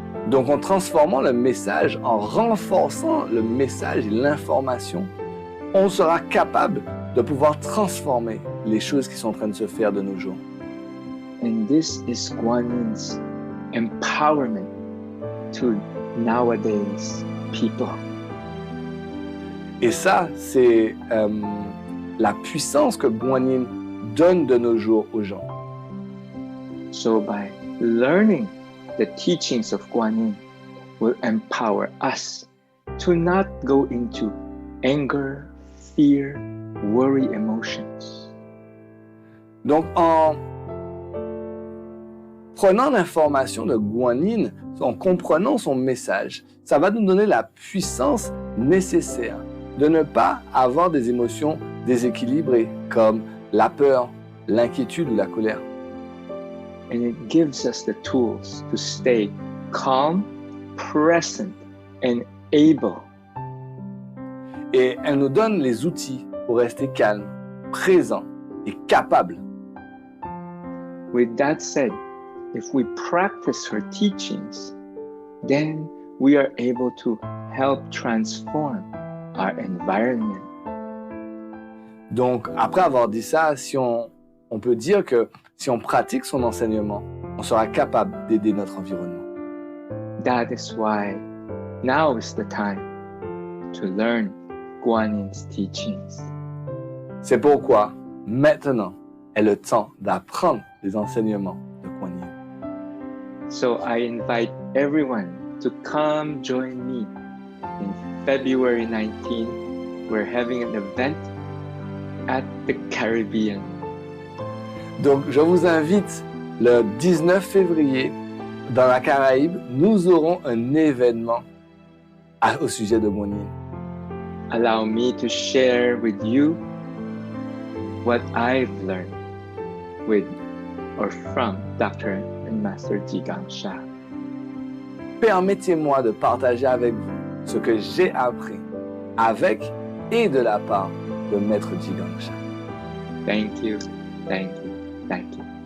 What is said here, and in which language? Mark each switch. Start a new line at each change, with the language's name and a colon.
French: Donc en transformant le message, en renforçant le message et l'information, on sera capable de pouvoir transformer les choses qui sont en train de se faire de nos jours.
English: And this is Guan Yin's empowerment to nowadays people.
French: Et ça, c'est la puissance que Guan Yin donne de nos jours aux gens.
English: So by learning the teachings of Guan Yin will empower us to not go into anger, fear, worry emotions.
French: Donc en prenant l'information de Guan Yin, en comprenant son message, ça va nous donner la puissance nécessaire de ne pas avoir des émotions déséquilibrées comme la peur, l'inquiétude ou la colère.
English: And it gives us the tools to stay calm, present, and able.
French: Et elle nous donne les outils pour rester calme, présent et capable.
English: With that said, if we practice her teachings, then we are able to help transform our environment.
French: Donc, après avoir dit ça, si on peut dire que si on pratique son enseignement, on sera capable d'aider notre environnement.
English: That is why now is the time to learn Guan Yin's teachings.
French: C'est pourquoi, maintenant, est le temps d'apprendre les enseignements de Guan Yin.
English: So I invite everyone to come join me in February 19. We're having an event at the Caribbean.
French: Donc, je vous invite le 19 février dans la Caraïbe, nous aurons un événement au sujet de Guan Yin.
English: Allow me to share with you what I've learned with or from Dr. and Master Zhigang Sha.
French: Permettez-moi de partager avec vous ce que j'ai appris avec et de la part de Maître Zhigang Sha.
English: Thank you, thank you, thank you.